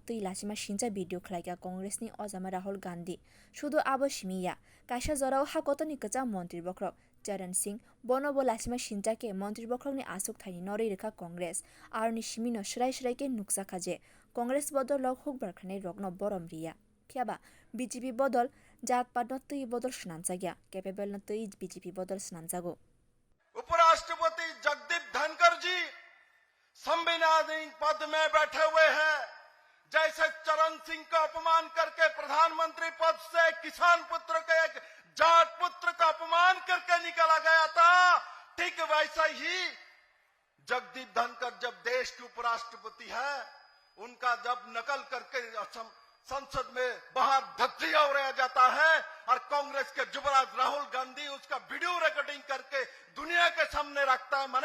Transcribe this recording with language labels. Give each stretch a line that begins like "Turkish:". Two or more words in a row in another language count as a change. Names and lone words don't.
Kok Borok: tui lasima shinja video khlaiga Congress ni Ozama Rahul Gandhi shudu abo shimiya kaisha jorao hakotoni kacha Montri Bokrok Charan Singh bono bo lasima shinja ke Montri Bokrok ni asuk thani nori rekha Congress arni shimino shrai ke nuksa khaje Congress bodol lok Hokbar Khlani rokno borom riya phiaba BJP bodol jat pat no tui bodol snamjagya capable no tui BJP bodol snamjago
Hindi: उपराष्ट्रपति जगदीप धनखड़ जी संवैधानिक पद में बैठे हुए हैं। जैसे चरण सिंह का अपमान करके प्रधानमंत्री पद से किसान पुत्र के एक जाट पुत्र का अपमान करके निकाला गया था, ठीक वैसा ही जगदीप धनखड़ जब देश के उपराष्ट्रपति है, उनका जब नकल करके संसद में बाहर धज्जियां उड़ाया जाता है और कांग्रेस के युवराज राहुल गांधी उसका
English: video recording
Hindi: करके दुनिया के सामने रखता है।